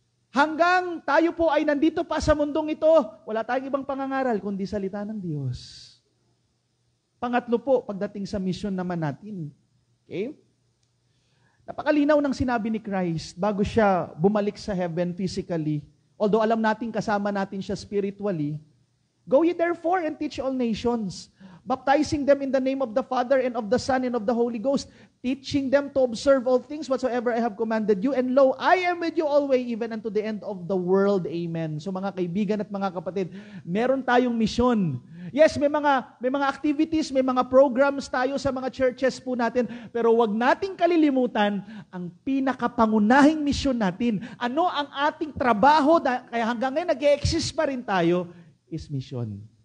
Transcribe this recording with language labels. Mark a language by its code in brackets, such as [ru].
[tl] Hanggang tayo po ay nandito pa sa mundong ito, wala tayong ibang pangangaral kundi salita ng Diyos. Pangatlo po, pagdating sa mission naman natin. Okay? Napakalinaw ng sinabi ni Christ bago siya bumalik sa heaven physically. [en] Although [tl] alam natin kasama natin siya [en] spiritually, go ye therefore and teach all nations, baptizing them in the name of the Father and of the Son and of the Holy Ghost, teaching them to observe all things whatsoever I have commanded you, and lo, I am with you always, even unto the end of the world. Amen. [tl] So mga kaibigan at mga kapatid, meron tayong misyon. Yes, may mga activities, may mga programs tayo sa mga churches po natin, pero wag nating kalilimutan ang pinakapangunahing misyon natin. Ano ang ating trabaho, kaya hanggang ngayon nag-e-exist pa rin tayo, is mission.